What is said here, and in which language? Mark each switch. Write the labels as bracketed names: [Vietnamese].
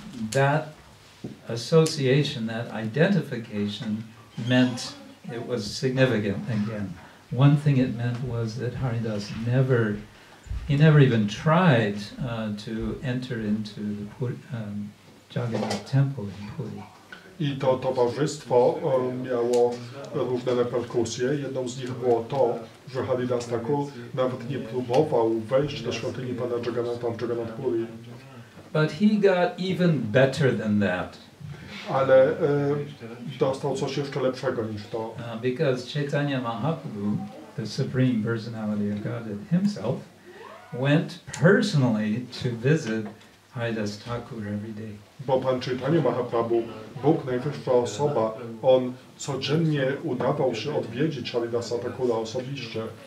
[English] That association, that identification meant it was significant again. One thing it meant was that Haridas never even tried to enter into the Jagannath temple in Puri. [Polish] I to towarzystwo miało różne reperkusje. Jedną z nich było to, że Haridas Thakur nawet nie próbował wejść do świątyni Pana Jagannatha w Jagannath Puri. [English] But he got even better than that. [Polish] Ale dostał coś jeszcze lepszego niż to. [English] Because Chaitanya Mahaprabhu, the Supreme Personality of Godhead himself, went personally to visit Haridas Thakur every day. [Polish] Bo Pan Chaitanya Mahaprabhu, Bóg najwyższa osoba, on codziennie udawał się odwiedzić Haridasa Thakura osobiście.